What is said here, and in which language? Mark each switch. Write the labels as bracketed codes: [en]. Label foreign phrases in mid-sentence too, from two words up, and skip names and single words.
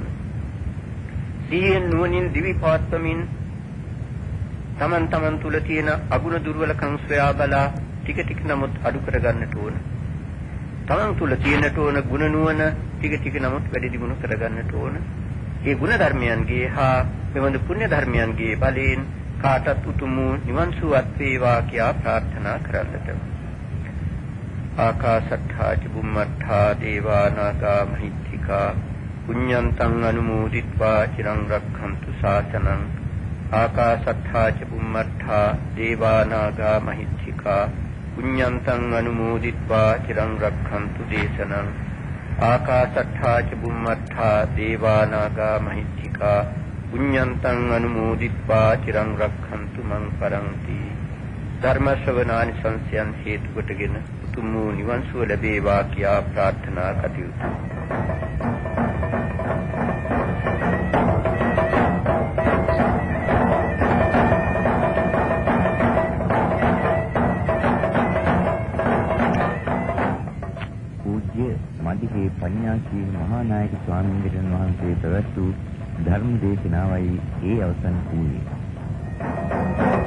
[si] සිහියෙන් නුවණින් දිවි පවත්වමින් තමන් තුල තියෙන අගුණ දුර්වලකම් සොයා බලා ටික නමුත් අඩු කරගන්නට ඕන. තමන් තුල තියෙනට ඕන ගුණ නුවණ ටික නමුත් වැඩි දියුණු කරගන්නට ඕන. මේ ගුණ ධර්මයන්ගේ හා මෙවඳු පුණ්‍ය ධර්මයන්ගේ බලයෙන් කාටත් උතුම් නිවන් සුවත් වේවා කියා ප්‍රාර්ථනා කරන්නට. [pi] ආකාශට්ඨා චුම්මට්ඨා දේවා නාග මහිත්‍තිකා පුඤ්ඤන්තං අනුමෝදිත්වා චිරං රක්ඛන්තු ශාසනං. ආකාශට්ඨා චුම්මට්ඨා දේවා නාග මහිත්‍තිකා පුඤ්ඤන්තං අනුමෝදිත්වා චිරං රක්ඛන්තු දේශනං. ආකාශට්ඨා චුම්මට්ඨා දේවා නාග මහිත්‍තිකා පුඤ්ඤන්තං අනුමෝදිත්වා චිරං රක්ඛන්තු මං පරන්ති. [si] ධර්ම ශ්‍රවණානි සංසයන් හේතු කොටගෙන උතුම් වූ නිවන් සුව ලැබේවා කියා ප්‍රාර්ථනා කටයුතු. පූජ්‍ය මඩිගේ පඤ්ඤාසී මහා නායක ස්වාමීන් වහන්සේ පැවැත් වූ ධර්ම දේශනාවයි ඒ අවසන් වූයේ.